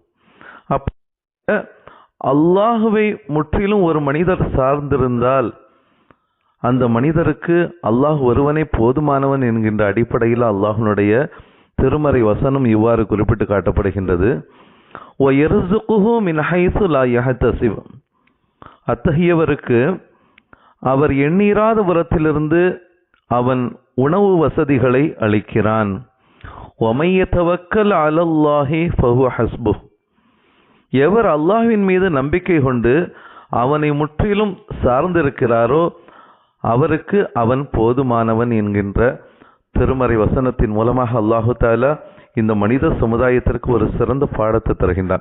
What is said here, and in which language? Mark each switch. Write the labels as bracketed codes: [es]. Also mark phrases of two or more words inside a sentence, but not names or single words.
[ta] அல்லாஹுவை முற்றிலும் ஒரு மனிதர் சார்ந்திருந்தால் அந்த மனிதருக்கு அல்லாஹ் ஒருவனே போதுமானவன் என்கின்ற அடிப்படையில் அல்லாஹ்வுடைய திருமறை வசனம் இவ்வாறு குறிப்பிட்டு காட்டப்படுகின்றது. [ar] ويرزقه من حيث لا يحتسب. [ta] அத்தகையவருக்கு அவர் எண்ணீராத புறத்திலிருந்து அவன் உணவு வசதிகளை அளிக்கிறான். [ar] وَمَن يَتَوَكَّلْ عَلَى اللَّهِ فَهُوَ حَسْبُهُ. [ta] எவர் அல்லாஹ்வின் மீது நம்பிக்கை கொண்டு அவனை முற்றிலும் சார்ந்திருக்கிறாரோ அவருக்கு அவன் போதுமானவன் என்கின்ற திருமறை வசனத்தின் மூலமாக [ar] الله تعالى [ta] இந்த மனித சமுதாயத்திற்கு ஒரு சிறந்த பாடத்தை தருகின்றான்.